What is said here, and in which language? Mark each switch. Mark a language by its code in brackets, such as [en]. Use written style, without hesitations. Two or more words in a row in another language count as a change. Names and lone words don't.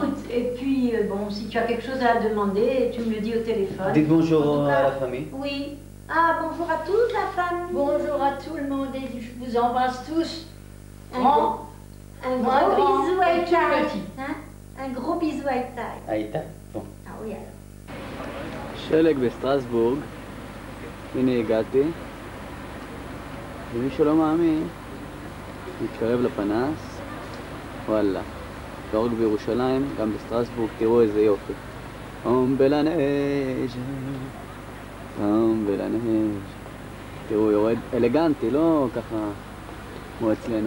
[fr] Écoute, et puis, bon, si tu as quelque chose à demander, tu me le dis au téléphone. Dites bonjour En tout à cas, la famille. Oui. Ah, bonjour à toute la famille. Bonjour à tout le monde et je vous embrasse tous. Un Grand, gros, un Moi, gros grand bisou à et tout Itaï. petit. Hein? Un gros bisou à Itaï. [he] הייתה? פה. [fr] Ah oui, alors. [he] שלג בסטרסבורג, הנה הגעתי, ומי שלא מאמין, מתקרב לפנס, וואלה, לא רק בירושלים, גם בסטרסבורג, תראו איזה יופי. אום בלנז' אום בלנז' תראו, יורד אלגנטי, לא ככה כמו אצלנו.